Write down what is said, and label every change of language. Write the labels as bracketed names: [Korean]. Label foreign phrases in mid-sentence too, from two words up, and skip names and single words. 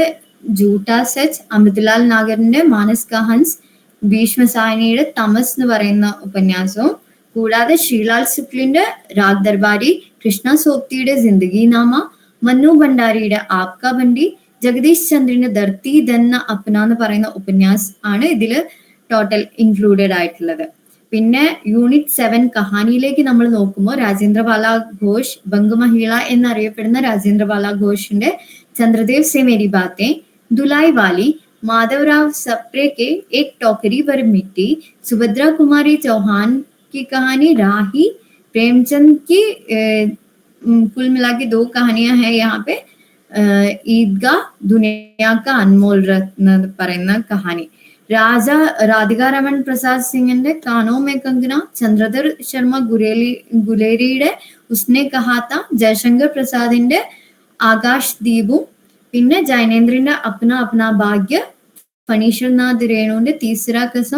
[Malayalam] ജൂട്ടാ സച്ച്, അമൃത്ലാൽ നാഗറിന്റെ മാനസ് കാ ഹൻസ്, ഭീഷ്മസായനിയുടെ തമസ് എന്ന് പറയുന്ന ഉപന്യാസവും, കൂടാതെ ശ്രീലാൽ ശുക്ലിന്റെ രാഗ് ദർബാരി, കൃഷ്ണ സോപ്തിയുടെ ജിന്ദഗി നാമ, മന്നു ഭണ്ഡാരിയുടെ ആപ്കാ ബണ്ടി, ജഗദീഷ് ചന്ദ്രന്റെ ധർത്തി ധന്ന അപ്ന എന്ന് പറയുന്ന ഉപന്യാസ് ആണ് ഇതില് [English] total included [Malayalam] ആയിട്ടുള്ളത്. പിന്നെ യൂണിറ്റ് 7 കഹാനിയിലേക്ക് നമ്മൾ നോക്കുമ്പോൾ രാജേന്ദ്രപാല ഘോഷ്, ബംഗമഹിള എന്നറിയപ്പെടുന്ന രാജേന്ദ്രപാല ഘോഷിന്റെ ചന്ദ്രദേവ് സെ മേരി ബാത്തെ, ദുലായ് വാലി, മാധവറാവ് സപ്രെ [Hindi] के एक टोकरी पर मिट्टी, सुभद्रा कुमारी चौहान की कहानी राही, प्रेमचंद की कुल मिला के 2 कहानियां हैं यहाँ पे. [Malayalam] ईदगाह, दुनिया का अनमोल रत्न പറയുന്ന കഹാനി, രാധിക രമൺ പ്രസാദ് സിംഗിന്റെ കാനോ മേ കങ്കന, ചന്ദ്രധർ ശർമ്മ ഗുലേരിയുടെ ഉസ്നെ കഹാത്ത, ജയശങ്കർ പ്രസാദിന്റെ ആകാശ് ദീപും, പിന്നെ ജൈനേന്ദ്രന്റെ അപ്ന അപ്ന ഭാഗ്യ, ഫണീശ്വർനാഥ് രേണുവിന്റെ തീസര കസം,